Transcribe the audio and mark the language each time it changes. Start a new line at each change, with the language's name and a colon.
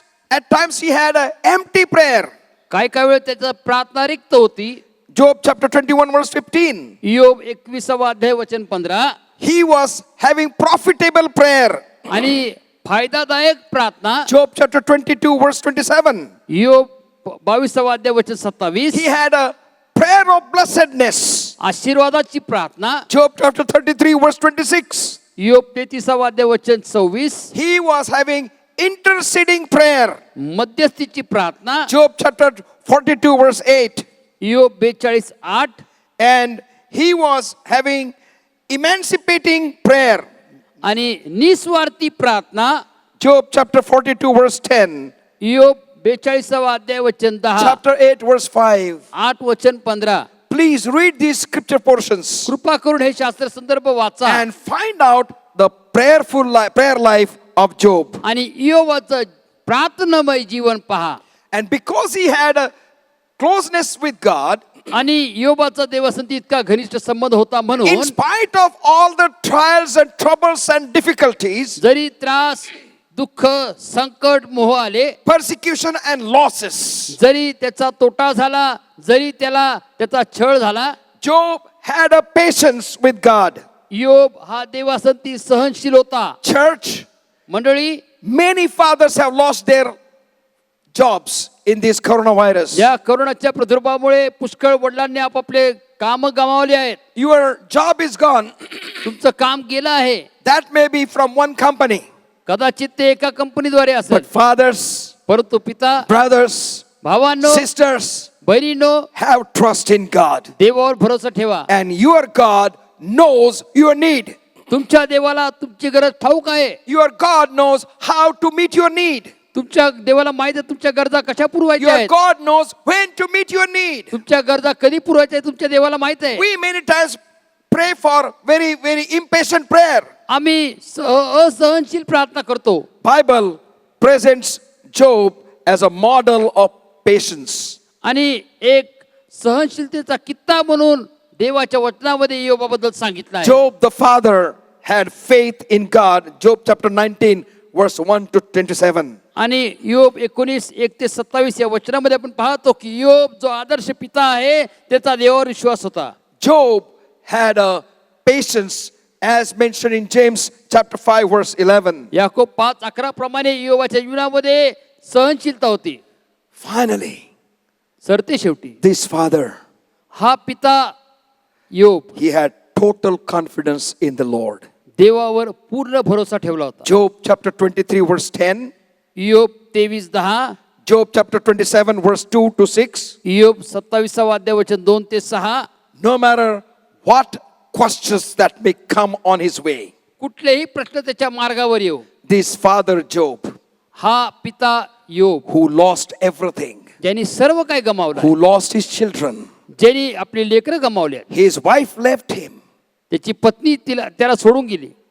English: At times he had an empty prayer.
Marathi: काय काय वेळ त्याचा प्रार्थना रिक्त होती.
English: Job chapter 21, verse 15.
Marathi: योग 21वा अध्याय वचन 15.
English: He was having profitable prayer.
Marathi: आणि फायदादायक प्रार्थना.
English: Job chapter 22, verse 27.
Marathi: योग 22वा अध्याय वचन 27.
English: He had a prayer of blessedness.
Marathi: आशीर्वादाची प्रार्थना.
English: Job chapter 33, verse 26.
Marathi: योग 33वा अध्याय वचन 26.
English: He was having interceding prayer.
Marathi: मध्यस्थीची प्रार्थना.
English: Job chapter 42, verse 8.
Marathi: योग 42:8.
English: And he was having emancipating prayer.
Marathi: आणि निस्वार्थी प्रार्थना.
English: Job chapter 42, verse 10.
Marathi: योग 42वा अध्याय वचन 10.
English: Chapter 8, verse 5.
Marathi: 8 वचन 15.
English: Please read these scripture portions
Marathi: कृपा करून हे शास्त्र संदर्भ वाचा
English: and find out the prayer life of Job.
Marathi: आणि इयोबाचं प्रार्थनामय जीवन पहा.
English: And because he had a closeness with God,
Marathi: आणि इयोबाचा देवासंती इतका घनिष्ठ संबंध होता
English: in
Marathi: म्हणून
English: spite of all the trials and troubles and difficulties,
Marathi: जरी त्रास, दुःख, संकट, मोह आले,
English: persecution and losses,
Marathi: जरी त्याचा तोटा झाला, जरी त्याचा छळ झाला,
English: Job had a patience with God.
Marathi: इयोब हा देवासंती सहनशील होता.
English: Church,
Marathi: मंडळी,
English: many fathers have lost their jobs in this coronavirus.
Marathi: या करोनाच्या प्रादुर्भावामुळे पुष्कळ वडिलांनी आपापले काम गमावले आहेत.
English: Your job is gone.
Marathi: तुमचं काम गेलं आहे.
English: That may be from one company.
Marathi: कदाचित ते एका कंपनीद्वारे असेल,
English: But fathers,
Marathi: परंतु पिता,
English: brothers,
Marathi: भावांनो,
English: sisters,
Marathi: बहिणींनो,
English: have trust in God.
Marathi: देवावर भरोसा ठेवा.
English: And your God knows your need.
Marathi: तुमच्या देवाला तुमची गरज ठाऊक आहे.
English: Your God knows how to meet your need.
Marathi: तुमच्या देवाला माहिती आहे तुमच्या गरजा कशा पुरवायच्या
English: Your
Marathi: आहेत.
English: God knows when to meet your need.
Marathi: तुमच्या गरजा कधी पुरवायच्या आहेत तुमच्या देवाला माहित आहे.
English: We many times pray for very, very impatient prayer.
Marathi: आम्ही असहनशील प्रार्थना करतो.
English: Bible presents Job as a model of patience.
Marathi: आणि एक सहनशीलतेचा कित्ता म्हणून देवाच्या वचनामध्ये इयोबाबद्दल सांगितलं आहे.
English: Job the father had faith in God. Job chapter 19, verse 1 to 27.
Marathi: आणि इयोब 19:1-27 या वचनामध्ये आपण पाहतो की इयोब जो आदर्श पिता आहे त्याचा देवावर विश्वास होता.
English: Job had a patience as mentioned in James chapter 5, verse 11.
Marathi: Yakob 5:11 प्रमाणे इयोबाच्या जीवनामध्ये सहनशीलता होती.
English: Finally,
Marathi: सरते शेवटी
English: this father,
Marathi: हा पिता इयोब
English: he had total confidence in the Lord.
Marathi: देवावर पूर्ण भरोसा ठेवला होता.
English: Job chapter 23, verse 10.
Marathi: इयोब 23:10.
English: Job chapter 27, verse 2 to 6.
Marathi: इयोब 27वा अध्याय वचन 2-6.
English: No matter what questions that may come on his way,
Marathi: कुठलेही प्रश्न त्याच्या मार्गावर येऊ,
English: this father Job,
Marathi: हा पिता इयोब
English: who lost everything,
Marathi: ज्यांनी सर्व काही गमावलं,
English: who lost his children,
Marathi: ज्यांनी आपली लेकरं गमावली,
English: his wife left him,
Marathi: त्याची पत्नी त्याला सोडून गेली,